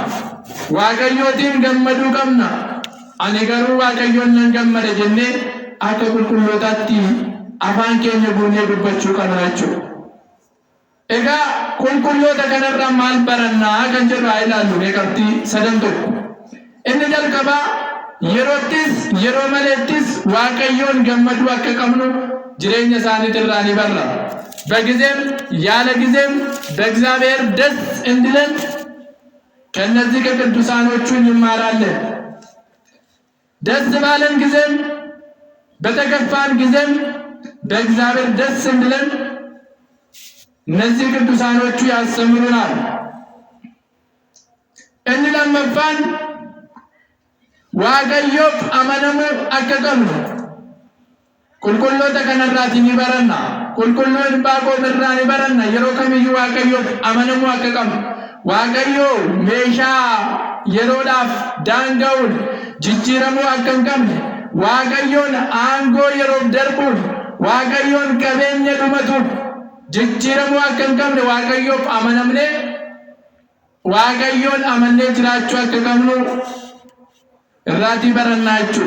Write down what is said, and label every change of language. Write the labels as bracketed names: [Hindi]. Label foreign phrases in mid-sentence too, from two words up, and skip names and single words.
[Oromo] Waaqayyootiin gammaduu qabna. Ani garuu Waaqayyoon nan gammada jennee akka qulqullootaatti afaan keenya buunee dubbachuu qabna jechuudha. Egaa qulqulloota kanarraa maal barannaa kan jedhu haa ilaallu qabxii 3 tokko. inni jalqabaa yerootis yeroo maleettis waaqayyoon gammaduu akka qabnu jireenya isaaniitirraa ni barra [Amharic] በጊዜም ያለ ጊዜም በእግዚአብሔር ደስ እንዲለን ከነዚህ ከቅዱሳኖቹ እንማራለን ደስ ባለን ጊዜም በተከፋን ጊዜም በእግዚአብሔር ደስ እንዲለን እነዚህ ቅዱሳኖቹ ያስተምሩናል እንለመፋን [Oromo] waaqayyoof amanamuu akka qabnu qulqulloota kanarraatii ni baranna qulqulloon Baaqoom irraa ni baranna yeroo kamiyyuu waaqayyoof amanamuu akka qabnu waaqayyoo meeshaa yeroodhaaf daanga'uun jijjiiramuu akka hin qabne waaqayyoon aangoo yeroof darbuun waaqayyoon qabeenya dhumatuun jijjiiramuu akka hin qabne waaqayyoof amanamnee waaqayyoon amannee jiraachuu akka qabnu irraatii barannaa jechuudha.